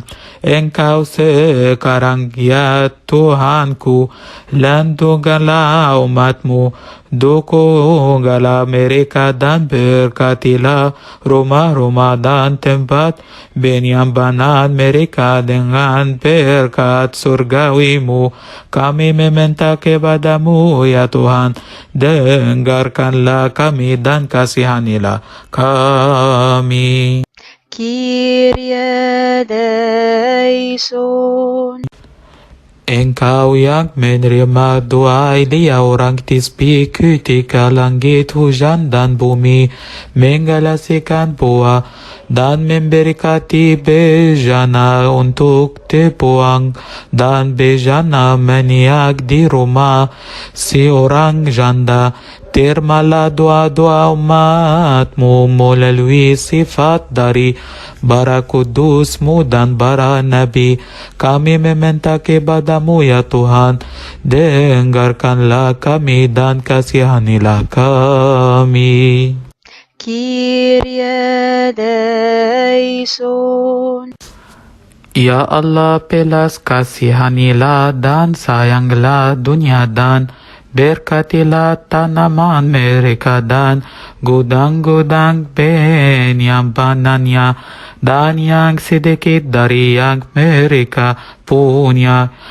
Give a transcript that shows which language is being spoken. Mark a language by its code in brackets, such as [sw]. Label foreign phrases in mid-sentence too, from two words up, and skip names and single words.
[id] Engkau sekarang ya Tuhanku, lindungilah umatmu, dukunglah mereka dan berkatilah rumah-rumah dan tempat penyimpanan mereka dengan berkat surgawimu. Kami meminta kepadamu ya Tuhan, dengarkanlah kami dan kasihanilah kami. [el] Kyrie eleison. [id] Engkau yang menerima doa Elia orang Tisbi ketika langit, hujan dan bumi menghasilkan buah dan memberkati bejana untuk dibuang dan bejana meniak di rumah seorang janda. Terimalah doa-doa umatmu melalui sifat dari bara kudusmu dan bara nabi. Kami meminta kepadamu ya Tuhan, dengarkanlah kami dan kasihanilah kami. [el] Kyrie eleison. [id] Ya Allah, belas kasihanilah dan sayanglah dunia dan berkatilah tanaman mereka dan gudang-gudang penyimpanannya dan yang sedikit dari yang mereka punya.